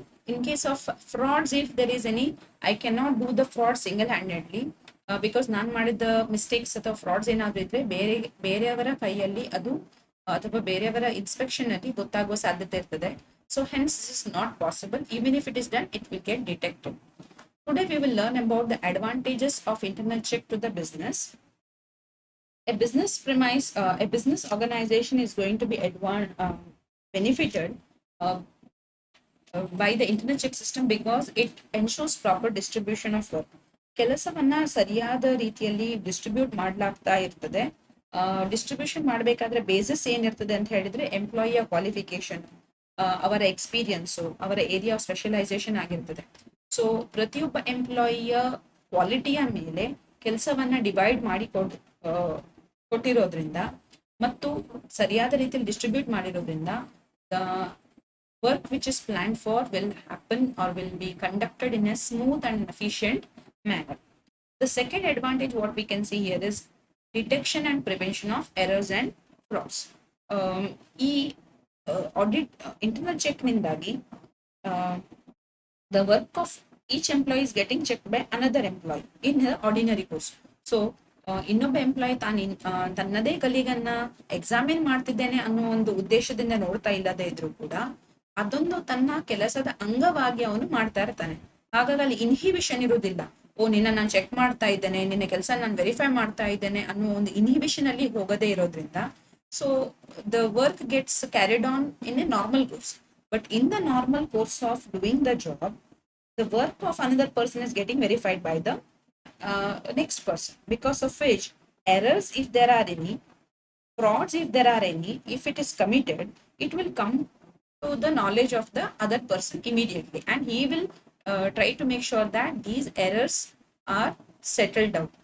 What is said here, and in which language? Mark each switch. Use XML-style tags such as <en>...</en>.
<en>in case of frauds, if there is any, I can not do the fraud single handedly, because</en> <kn>ನಾನು ಮಾಡಿದ mistakes ಅಥವಾ frauds ಏನಾದ್ರು ಇದ್ರೆ ಬೇರೆಯವರ ಕೈಯಲ್ಲಿ ಅದು ಅಥವಾ ಬೇರೆಯವರ ಇನ್ಸ್ಪೆಕ್ಷನ್ ಅಲ್ಲಿ ಗೊತ್ತಾಗುವ ಸಾಧ್ಯತೆ ಇರ್ತದೆ.</kn> <en>So hence this is not possible. Even if it is done, it will get detected. Today we will learn about the advantages of internal check to the business. A business organization is going to be benefited by the internal check system because it ensures proper distribution of work.</en> <kn>ಕೆಲಸವನ್ನ ಸರಿಯಾದ ರೀತಿಯಲ್ಲಿ distribute ಮಾಡ್ಲಾಗ್ತಾ ಇರ್ತದೆ. Distribution ಮಾಡಬೇಕಾದ್ರೆ basis ಏನಿರ್ತದೆ ಅಂತ ಹೇಳಿದ್ರೆ ಎಂಪ್ಲಾಯಿಯ qualification, ಅವರ experience, ಅವರ ಏರಿಯಾ ಆಫ್ ಸ್ಪೆಷಲೈಸೇಷನ್ ಆಗಿರ್ತದೆ. ಸೊ ಪ್ರತಿಯೊಬ್ಬ ಎಂಪ್ಲಾಯಿಯ ಕ್ವಾಲಿಟಿಯ ಮೇಲೆ ಕೆಲಸವನ್ನ ಡಿವೈಡ್ ಮಾಡಿ ಕೊಟ್ಟಿರೋದ್ರಿಂದ ಮತ್ತು ಸರಿಯಾದ ರೀತಿಯಲ್ಲಿ ಡಿಸ್ಟ್ರಿಬ್ಯೂಟ್ ಮಾಡಿರೋದ್ರಿಂದ</kn> <en>The work which is plan for will happen or will be conducted in a smooth and efficient manner. The second advantage what we can see here is detection and prevention of errors and frauds. Audit internal check nindagi the work of each employee is getting checked by another employee in her ordinary course.</en> <kn>So ಇನ್ನೊಬ್ಬ employee ತನ್ನದೇ ಕಲೀಗನ್ನ examine ಮಾಡ್ತಿದ್ದೇನೆ ಅನ್ನೋ ಒಂದು ಉದ್ದೇಶದಿಂದ ನೋಡ್ತಾ ಇಲ್ಲದೆ ಇದ್ರು ಕೂಡ ಅದೊಂದು ತನ್ನ ಕೆಲಸದ ಅಂಗವಾಗಿ ಅವನು ಮಾಡ್ತಾ ಇರ್ತಾನೆ. ಹಾಗಾಗಿ ಅಲ್ಲಿ ಇನ್ಹಿಬಿಷನ್ ಇರುವುದಿಲ್ಲ. ನಿನ್ನ ನಾನು ಚೆಕ್ ಮಾಡ್ತಾ ಇದ್ದೇನೆ, ನಿನ್ನ ಕೆಲಸ ನಾನು ವೆರಿಫೈ ಮಾಡ್ತಾ ಇದ್ದೇನೆ ಅನ್ನೋ ಒಂದು ಇನ್ಹಿಬಿಷನ್ ಅಲ್ಲಿ ಹೋಗದೇ ಇರೋದ್ರಿಂದ so</kn> <en>The work gets carried on in a normal course. But in the normal course of doing the job, the work of another person is getting verified by the next person, because of which errors, if there are any, frauds, if there are any, if it is committed, it will come to the knowledge of the other person immediately, and he will try to make sure that these errors are settled out.</en>